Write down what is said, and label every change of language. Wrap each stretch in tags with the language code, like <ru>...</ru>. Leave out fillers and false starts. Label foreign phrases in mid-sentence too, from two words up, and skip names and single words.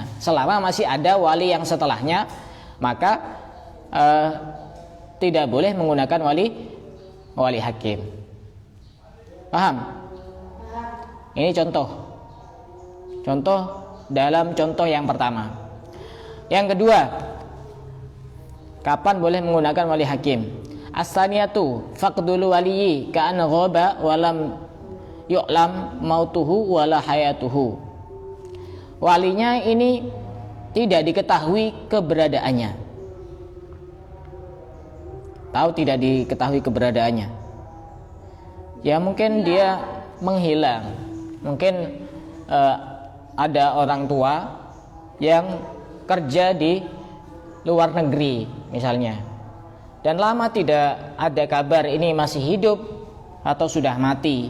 <id>Selama masih ada wali yang setelahnya, maka tidak boleh menggunakan wali hakim. Paham? Ini contoh dalam contoh yang pertama. Yang kedua, kapan boleh menggunakan wali hakim?</id> <ar>الثانية فقد الولي كأن غاب ولم يعلم موته ولا حياته.</ar> <id>Walinya ini tidak diketahui keberadaannya. Tahu tidak diketahui keberadaannya? Ya mungkin dia menghilang. Mungkin ada orang tua yang kerja di luar negeri misalnya, dan lama tidak ada kabar ini masih hidup atau sudah mati.</id>